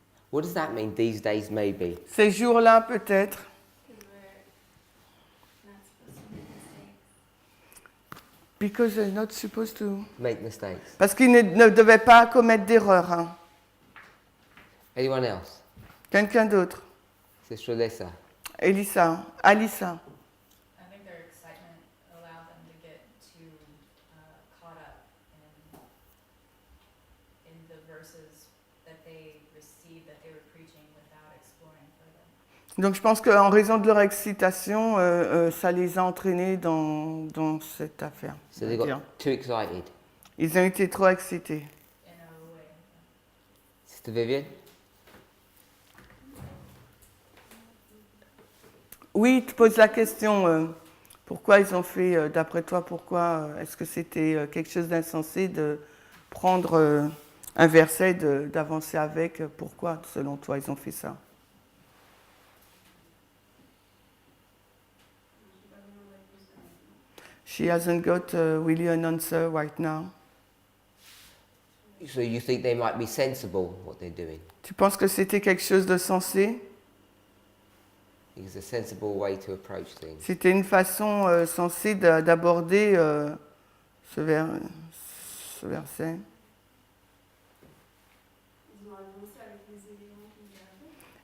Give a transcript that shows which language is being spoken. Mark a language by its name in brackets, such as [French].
[English] What does that mean, these days maybe? [French] Ces jours-là, peut-être. [English] Because we're not supposed to make mistakes. Because they're not supposed to. Make mistakes. [French] Parce qu'ils ne devaient pas commettre d'erreur. Hein. [English] Anyone else? [French] Quelqu'un d'autre? [English] Sister Alyssa? Alissa. I think their excitement allowed them to get too caught up in the verses that they received, that they were preaching, without exploring further. [French] Donc je pense qu'en raison de leur excitation, ça les a entraînés dans cette affaire. [English] So they got too excited. [French] Ils ont été trop excités. [English] In a way. Sister Vivian? [French] Oui, tu poses la question, pourquoi ils ont fait, d'après toi, pourquoi est-ce que c'était quelque chose d'insensé de prendre un verset, d'avancer avec, pourquoi, selon toi, ils ont fait ça? [English] She hasn't got really an answer right now. So you think they might be sensible, what they're doing? [French] Tu penses que c'était quelque chose de sensé? [English] It's a sensible way to approach things. [French] C'était une façon sensée d'aborder ce verset. Ils ont avancé avec les éléments qu'ils avaient.